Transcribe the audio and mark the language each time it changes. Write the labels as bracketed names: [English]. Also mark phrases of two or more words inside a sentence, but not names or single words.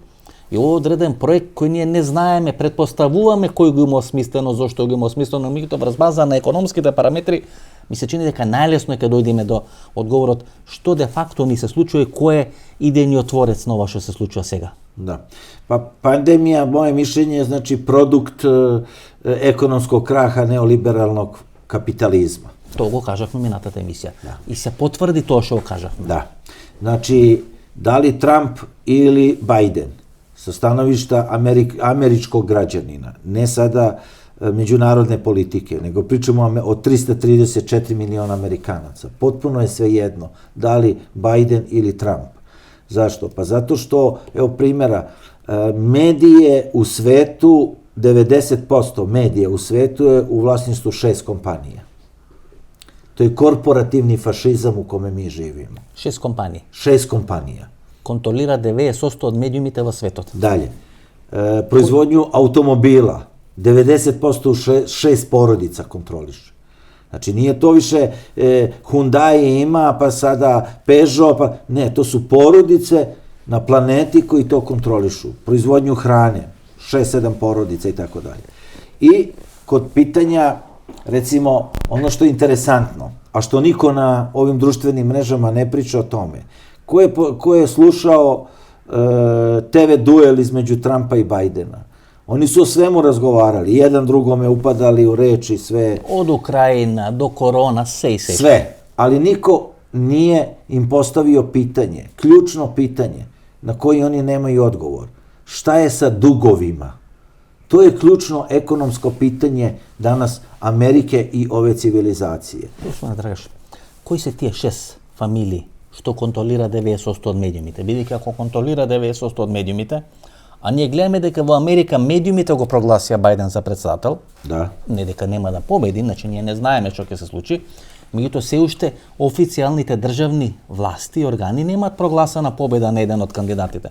[Macedonian] И ово одреден проект кој ние не знаеме, предпоставуваме кој го има осмислено, зошто го има осмислено, меѓутоа врз база на економските параметри ми се чини дека најлесно е кога дојдеме до одговорот што де факто ни се случува и кој е идејниот творец на ова што се случува сега. [Serbian] Da. Pa pandemija, moje mišljenje, je znači produkt ekonomskog kraha neoliberalnog kapitalizma. [Macedonian] Тоа го кажавме минатата емисија. И се потврди тоа што го кажавме. [Serbian] Da. Znači, da li Trump ili Biden, sa stanovišta američkog građanina, ne sada međunarodne politike, nego pričamo o 334 miliona Amerikanaca. Potpuno je svejedno da li Biden ili Trump. Zašto? Pa zato što, evo primjera, medije u svetu, 90% medija u svetu je u vlasništvu 6 kompanija. To je korporativni fašizam u kome mi živimo. [Macedonian] 6 компании [Serbian] 6 kompanija. [Macedonian] контролира 90% од медиумите во светот. [Serbian] Dalje. Proizvodnju automobila, 90% 6 porodica kontroliše. Znači, nije to više Hyundai ima, pa sada Peugeot, pa ne, to su porodice na planeti koji to kontrolišu. Proizvodnju hrane, 6-7 porodica i tako dalje. I kod pitanja, recimo, ono što je interesantno, a što niko na ovim društvenim mrežama ne priča o tome, ko je slušao TV duel između Trumpa i Bajdena? Oni su o svemu razgovarali, jedan drugome upadali u reči, sve. [Macedonian] Од Украина до корона, се. [Serbian] Sve, ali niko nije im postavio pitanje, ključno pitanje, na koji oni nemaju odgovor. Šta je sa dugovima? To je ključno ekonomsko pitanje danas Amerike i ove civilizacije. [Macedonian] Gospodine Драгаш, кои се тие 6 фамилии што контролира 90% од медиумите? Бидејќи ако контролира 90% од медиумите, а ние гледаме дека во Америка медиумите го прогласија Бајден за председател, [Serbian] Da. [Macedonian] не дека нема да победи, значи ние не знаеме што ќе се случи, меѓутоа се уште официјалните државни власти и органи немаат прогласена победа на еден од кандидатите.